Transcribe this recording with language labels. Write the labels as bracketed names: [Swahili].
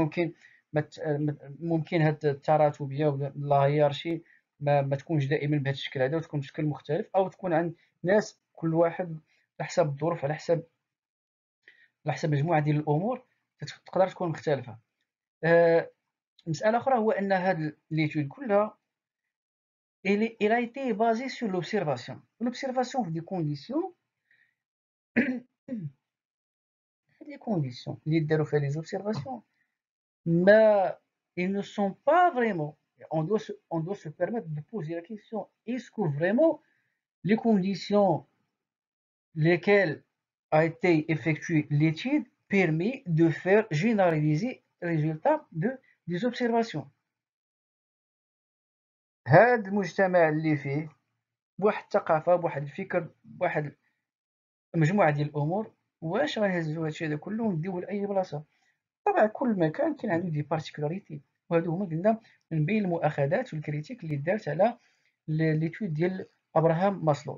[Arabic] ممكن ممكن هاد التراتبيه ولا لا هيرارشي ما تكونش دائما بهذا الشكل هذا، وتكون بشكل مختلف، او تكون عند ناس كل واحد على حسب الظروف، على حسب مجموعه ديال الامور تقدر تكون مختلفه. مساله اخرى هو ان هاد ليتود كلها [French] il a été basé sur l'observation [Arabic] في [French] des conditions les conditions [Arabic] اللي داروا فيها [French] les observations mais ils ne sont pas vraiment, on doit se permettre de poser la question, est-ce que vraiment les conditions lesquelles a été effectuée l'étude permet de faire généraliser les résultats des observations. [Arabic] هاد المجتمع اللي فيه بواحد الثقافة، بواحد الفكر، بواحد مجموعة ديال الأمور، واش غنهزو هادشي هذا كله ونديوه لأي بلاصة؟ طبعا كل مكان كاين عنده دي بارتيكولاريتي، وهادو هما قلنا من بين المؤاخذات والكريتيك اللي دارت على ليتود ديال ابراهام ماسلو.